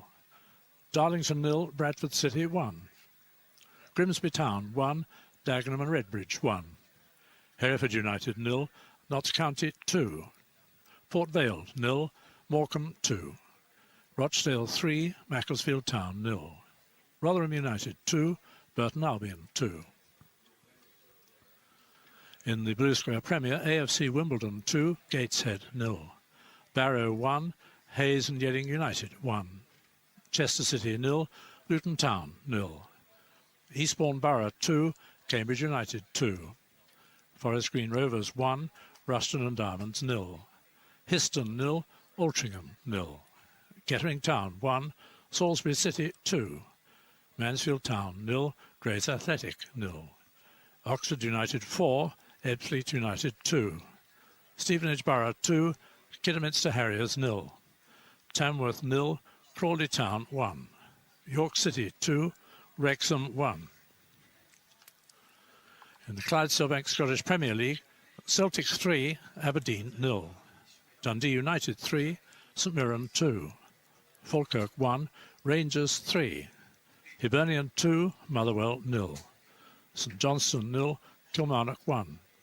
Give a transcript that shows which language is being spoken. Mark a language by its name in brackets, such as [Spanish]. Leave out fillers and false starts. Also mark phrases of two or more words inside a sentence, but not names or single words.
[English] Darlington 0, Bradford City 1. Grimsby Town 1, Dagenham and Redbridge 1. Hereford United 0, Notts County 2. Port Vale 0, Morecambe 2. Rochdale 3, Macclesfield Town 0. Rotherham United 2, Burton Albion 2. In the Blue Square Premier, AFC Wimbledon 2, Gateshead 0. Barrow 1, Hayes and Yeading United 1. Chester City 0, Luton Town 0. Eastbourne Borough 2, Cambridge United 2. Forest Green Rovers 1, Ruston and Diamonds 0. Histon 0, Altrincham 0. Kettering Town 1, Salisbury City 2. Mansfield Town 0, Grays Athletic 0. Oxford United 4, Ebbsfleet United 2. Stevenage Borough 2, Kidderminster Harriers 0. Tamworth 0, Crawley Town 1. York City 2, Wrexham 1. In the Clydesdale Scottish Premier League, Celtic 3, Aberdeen 0. Dundee United 3, St Mirren 2. Falkirk 1, Rangers 3, Hibernian 2, Motherwell 0, St Johnstone 0, Kilmarnock 1.